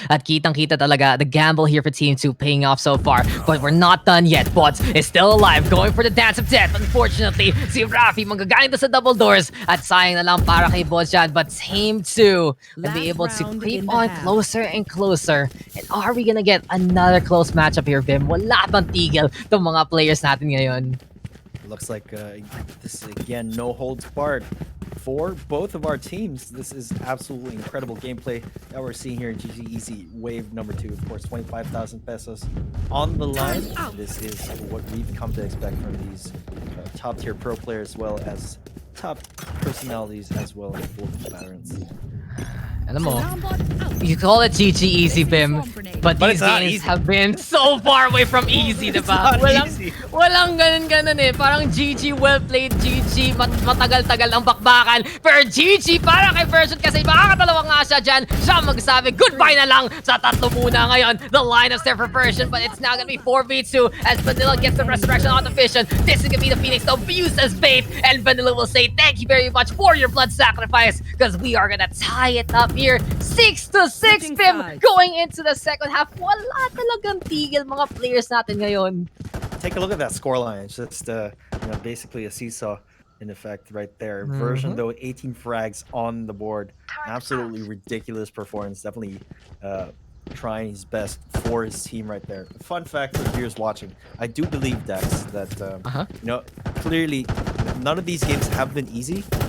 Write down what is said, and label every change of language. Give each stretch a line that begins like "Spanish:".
Filipino: At kitang-kita talaga
English: the gamble here for Team 2 paying off so far. But we're not done yet. Bots is still alive, going for the dance of death.
Filipino: Unfortunately, si Rafi manggagaling sa double doors. At sayang na lang para kay Bots yan.
English: But Team 2 will be able to creep on closer and closer. And are we gonna get another close matchup here, Vim?
Filipino: Wala bang tigil itong mga players natin ngayon.
English: Looks like this again, no holds barred for both of our teams. This is absolutely incredible gameplay that we're seeing here in GGEZ Wave number 2. Of course, 25,000 pesos on the line. This is what we've come to expect from these top tier pro players, as well as top personalities, as well as both veterans.
Filipino: Alam mo,
English: you call it GGEZ, Bim, but these games have been so far away from easy,
Filipino: diba? Walang ganun eh. Parang GG,
English: well played,
Filipino: GG, matagal-tagal ang bakbakan. Pero GG para kay Version kasi makakatalawa nga siya dyan. Siya magsabi, goodbye na lang sa tatlo muna ngayon.
English: The line of step for Version, but it's now gonna be 4v2 as Vanilla gets the resurrection on the Fission. This is gonna be the Phoenix abused as bait, and Vanilla will say, thank you very much for your blood sacrifice, because we are gonna tie it up here. 6-6, Bim, going into the second half.
Filipino: Wala talagang tigil mga players natin ngayon.
English: Take a look at that scoreline. It's just basically a seesaw in effect right there. Version though, 18 frags on the board. Absolutely ridiculous performance. Definitely trying his best for his team right there. Fun fact for viewers watching, I do believe Daks that clearly none of these games have been easy.